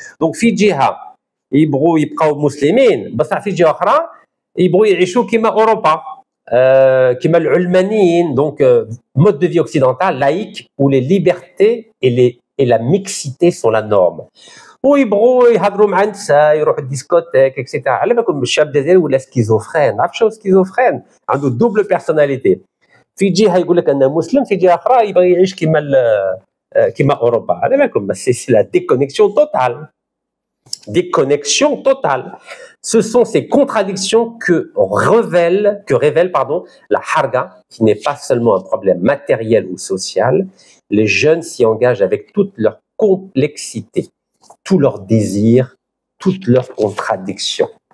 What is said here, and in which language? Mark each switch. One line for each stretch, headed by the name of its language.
Arabic: Donc في جهة يبغوا يبقاو مسلمين، بصح في جهة أخرى يبغوا يعيشوا كما أوروبا، كما العلمانيين.
French: Donc mode de vie occidental laïque où les libertés et la mixité sont la norme.
Arabic: ويبغوا يهضروا مع النساء، يروحوا الديسكوتيك اكسيتيرا. على بالكم الشاب الجزائري ولا سكيزوفرين، عرف شنو سكيزوفرين؟ عنده دوبل بيرسوناليتي. في جهه يقول لك انه مسلم، في جهه اخرى يبغي يعيش كما اوروبا. على بالكم بس
French: سي لا déconnexion totale. Déconnexion totale. Ce sont ces contradictions que révèle la harga, qui n'est pas seulement un problème matériel ou social. Les jeunes s'y engagent avec toute leur complexité, tous leurs désirs, toutes leurs contradictions.